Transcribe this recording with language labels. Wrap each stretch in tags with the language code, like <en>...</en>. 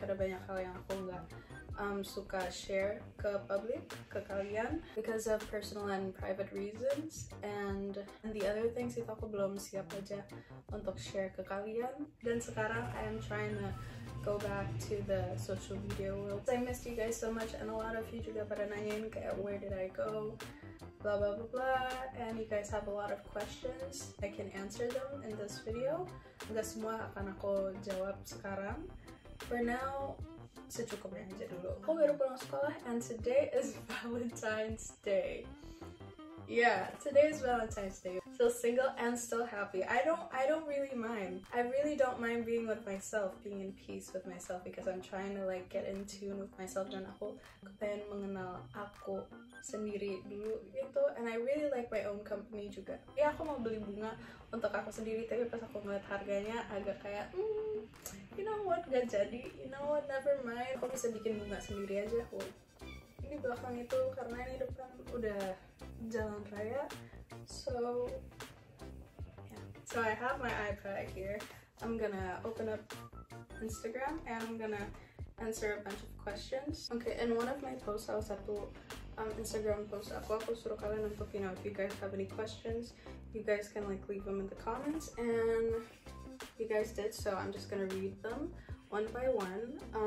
<id>Ada banyak hal yang aku nggak suka share ke public, ke kalian,</id> <en>because of personal and private reasons,</en> <id>and the other things itu aku belum siap aja untuk share ke kalian. Dan sekarang</id> <en>I am trying to go back to the social media world. I missed you guys so much, and a lot of you</en> <id>juga pada nanyain kayak</id> <en>where did I go, blah blah blah blah, and you guys have a lot of questions. I can answer them in this video.</en> <id>Nggak semua akan aku jawab sekarang.</id> <en>For now,</en> <id>secukupnya aja dulu. Aku baru pulang sekolah,</id> <en>and today is Valentine's Day. Yeah, today is Valentine's Day. Still single and still happy. I don't really mind. I really don't mind being with myself, being in peace with myself, because I'm trying to like get in tune with myself,</en> <id>dan aku pengen mengenal aku sendiri dulu gitu.</id> <en>And I really like my own company</en> <id>juga. Ya, aku mau beli bunga untuk aku sendiri, tapi pas aku ngeliat harganya agak kayak</id> <en>you know what,</en> <id>gak jadi.</id> <en>You know what, never mind.</en> <id>Aku bisa bikin bunga sendiri aja. Ini belakang itu, karena ini depan udah jalan raya.</id> <en>So yeah, so I have my iPad here. I'm gonna open up Instagram, and I'm gonna answer a bunch of questions. Okay, in one of my posts,</en> <id>salah satu Instagram post aku suruh kalian untuk,</id> <en>you know, if you guys have any questions, you guys can like leave them in the comments, and you guys did, so I'm just gonna read them one by one.</en>